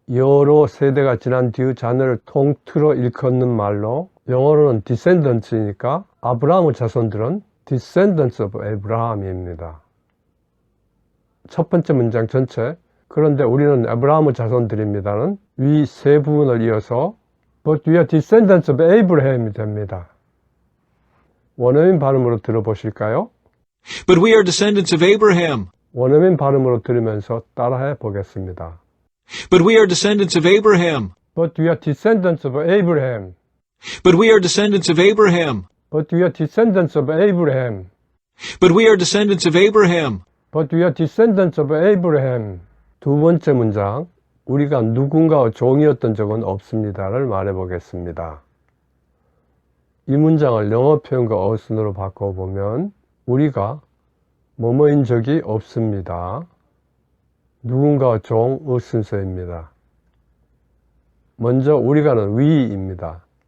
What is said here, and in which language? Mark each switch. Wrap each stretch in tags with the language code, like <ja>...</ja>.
<ko>여러 세대가 지난 뒤 자녀를 통틀어 일컫는 말로 영어로는 descendants이니까 아브라함의 자손들은</ko> <en>descendants of Abraham</en> <ko>입니다. 첫 번째 문장 전체 그런데 우리는 아브라함의 자손들입니다는 위 세 부분을 이어서</ko> <en>But we are descendants of Abraham</en> <ko>이 됩니다. 원어민 발음으로 들어보실까요?</ko> <en>But we are descendants of Abraham. 원어민 발음으로 들으면서 따라해 보겠습니다. But we are descendants of Abraham. But we are descendants of Abraham. But we are descendants of Abraham. But we are descendants of Abraham. But we are descendants of Abraham. But we are descendants of Abraham.</en> <ko>두 번째 문장, 우리가 누군가의 종이었던 적은 없습니다를 말해 보겠습니다. 이 문장을 영어 표현과 어순으로 바꿔보면 우리가 뭐뭐인 적이 없습니다. 누군가의 종의 순서입니다. 먼저 우리가는 we입니다.</ko>